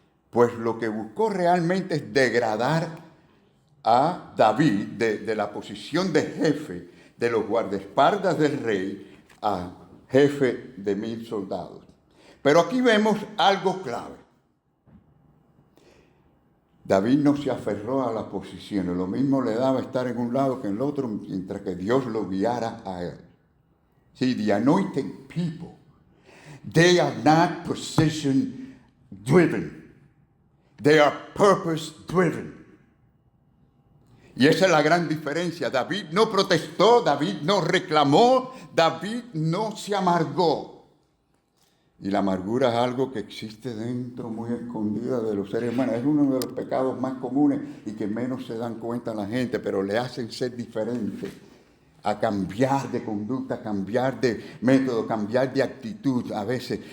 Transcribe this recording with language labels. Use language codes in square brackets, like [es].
[es] Pues lo que buscó realmente es degradar a David de la posición de jefe de los guardaespaldas del rey a jefe de 1000 soldados. Pero aquí vemos algo clave. David no se aferró a la posición, lo mismo le daba estar en un lado que en el otro, mientras que Dios lo guiara a él. [en] See, the anointed people, they are not position driven, they are purpose driven. [es] Y esa es la gran diferencia. David no protestó, David no reclamó, David no se amargó. Y la amargura es algo que existe dentro, muy escondida de los seres humanos. Es uno de los pecados más comunes y que menos se dan cuenta la gente, pero le hacen ser diferente, a cambiar de conducta, cambiar de método, cambiar de actitud a veces.